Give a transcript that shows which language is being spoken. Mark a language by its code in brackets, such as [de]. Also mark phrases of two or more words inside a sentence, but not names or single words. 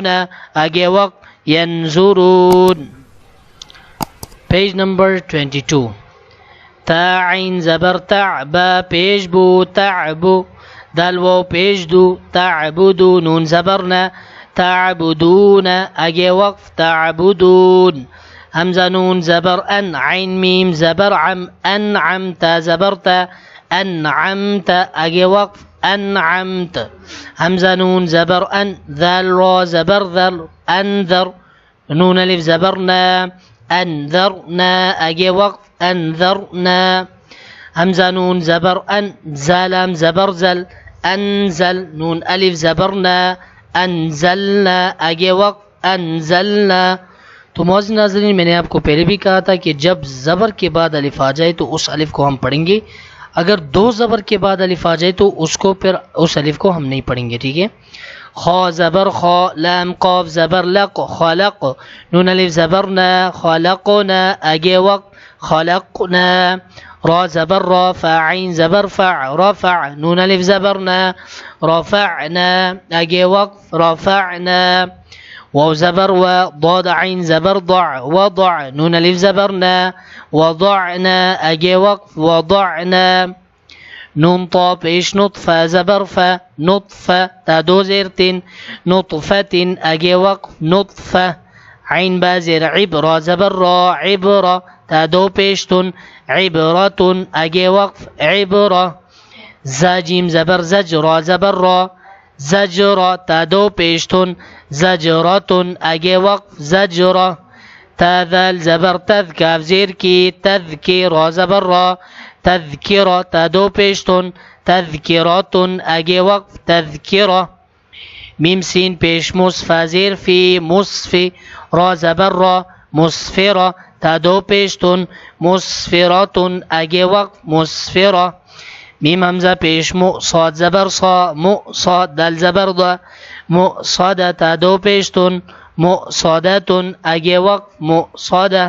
[ur] اگے وقت ینزورون. پیج نمبر 22. تا عین زبر تع، با پیش بو، تعبو. دال واو پیش دو، تعبدو. نون زبرنا، تعبدون. اگے وقف تعبدون. همزه نون زبر ان، عین میم زبر عم، انعم. تا زبرتا، انعمت. اگے وقف انعمت. همزه نون زبر ان، ذال را زبر ذر، انذر. نون الف زبرنا، انذرنا. اگے وقف انذرنا. همزه نون زبر ان، زالام زبر زل، انزل. نون الف زبرنا، انزلنا. اگے وقت انزلنا. تو معزز ناظرین، میں نے آپ کو پہلے بھی کہا تھا کہ جب زبر کے بعد الف آ جائے تو اس الف کو ہم پڑھیں گے. اگر دو زبر کے بعد الف آ جائے تو اس الف کو ہم نہیں پڑھیں گے. ٹھیک ہے. خا زبر خا، لام قاف زبر لق، خلق. نون الف زبرنا، خلقنا. اگے وقت خلقنا. را زبر را، فا عین زبر فع، رفع. نون الف زبرنا، رفعنا. اگے وقت رفعنا. واو زبر و، ضاد عین زبر ضع، وضع. نون الف زبرنا، وضعنا. اگے وقت وضعنا. نون طا پیش نطفه زبر فا، نطفه. تا دو زیرتین، نطفه. اگے وقت نطفه. عین با زیر عبر زبر را، عبره. تا دو پیشتن، عبرة. اگے وقف عبره. زاجیم زبر زجر زبر را، زجره. تا دو پیشتن، زجرة. اگے وقف زجره. تا ذال زبر تذ، کاف زیر کی، تذکی. را زبر را، تذکره. تا دو پیشتن، تذکرة. اگے وقف تذکره. میم سین پیش مصفا زیر فی، مصفی. را زبر را، مصفره. تا دو پیشتن، مصفرة. اگے وقت مصفره. میم همزه پیش مو، صاد زبر صا، مؤصاد. دال زبر دا، مؤصده. تا دو پیشتن، مؤصده. اگے وقت مؤصده.